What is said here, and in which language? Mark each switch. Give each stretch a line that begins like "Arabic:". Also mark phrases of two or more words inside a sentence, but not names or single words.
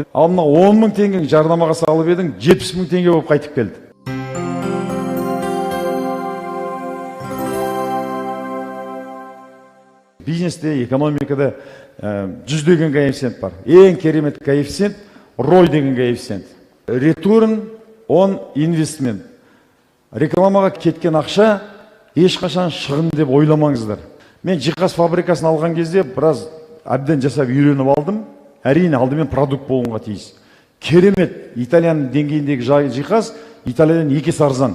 Kazakh: Ал мына 10 мың теңгені жарнамаға салып едің, 70 мың теңге болып қайтып келді. Бизнесте, экономикада 100 деген коэффициент бар. Ең керемет коэффициент ROI деген коэффициент.
English: Return on investment.
Kazakh: Рекламаға кеткен ақша ешқашан шығын деп ойламаңыздар. Мен жиһаз фабрикасын алған кезде біраз әбден жасап үйреніп алдым. Әрине алдымен продукт болуға тиіс. Керемет итальян деңгейіндегі жиһаз Италиядан 2 есе арзан.